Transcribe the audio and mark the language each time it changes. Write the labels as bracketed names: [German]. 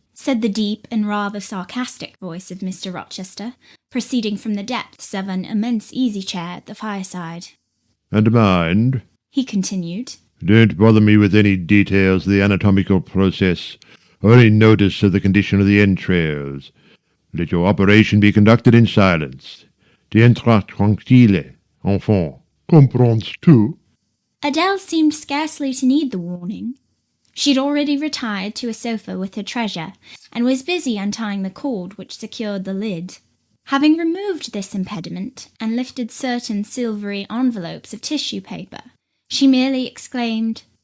[English] said the deep and rather sarcastic voice of Mr. Rochester, proceeding from the depths of an immense easy-chair at the fireside. And mind, he continued, don't bother me with any details of the anatomical process, or any notice of the condition of the entrails. Let your operation be conducted in silence. [French] Tiens-toi tranquille, enfant. Comprends-tu? [English] Adele seemed scarcely to need the warning. She had already retired to a sofa with her treasure, and was busy untying the cord which secured the lid. Having removed this impediment, and lifted certain silvery envelopes of tissue paper, she merely exclaimed,